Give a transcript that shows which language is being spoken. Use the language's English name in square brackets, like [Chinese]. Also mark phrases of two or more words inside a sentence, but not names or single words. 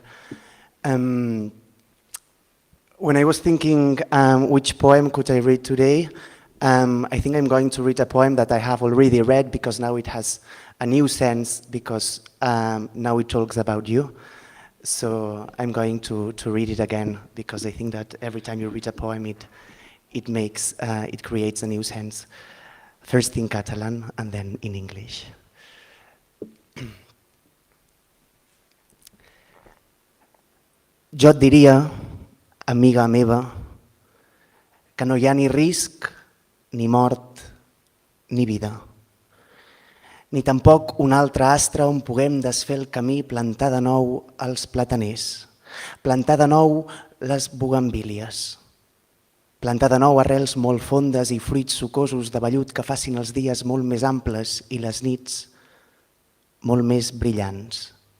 [English] When I was thinking which poem could I read today, I think I'm going to read a poem that I have already read because now it has a new sense, because now it talks about you. So I'm going to read it again because I think that every time you read a poem, it creates a new sense. First in Catalan and then in English. [Catalan] Jo et diria, amiga meva, que no hi ha ni risc, ni mort, ni vida. Ni tampoc un altre astre on puguem desfer el camí, plantar de nou els plataners, plantar de nou les bugambilles, plantar de nou arrels molt fondes i fruits sucosos de vellut que facin els dies molt més amples i les nits molt més brillants.